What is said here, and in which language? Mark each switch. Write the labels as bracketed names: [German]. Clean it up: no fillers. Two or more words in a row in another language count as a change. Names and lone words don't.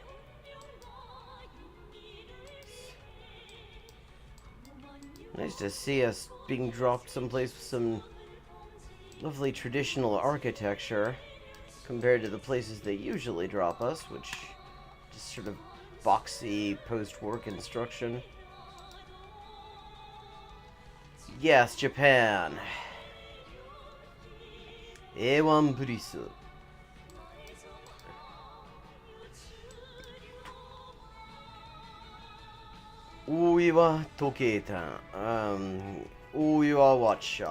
[English] Nice to see us being dropped someplace with some lovely traditional architecture compared to the places they usually drop us, which just sort of boxy post-war construction. Yes, Japan. A1 プリス. [Japanese] Uiwa Tokeitan. [English] Uiwa Watch Shop.